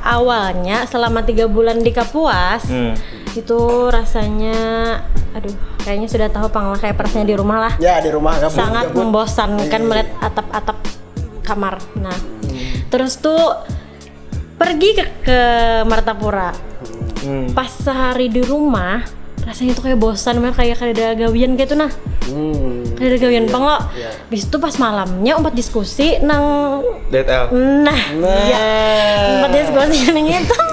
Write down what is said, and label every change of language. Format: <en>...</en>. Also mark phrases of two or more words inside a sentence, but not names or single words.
<id>Awalnya selama 3 bulan di Kapuas itu rasanya, aduh, kayaknya sudah tahu panglah kayak perasanya di rumah lah. Ya, di rumah gabut. Sangat membosankan melihat atap-atap kamar. Nah, terus tuh pergi ke Martapura. Pas sehari di rumah rasanya tuh kayak bosan, kayak ada gawian gitu nah.</id> <bjn>Ada gawian pang lo. Bis itu pas malamnya umpat diskusi nang DTL. nah. Ya, umpat diskusi nang itu.</bjn>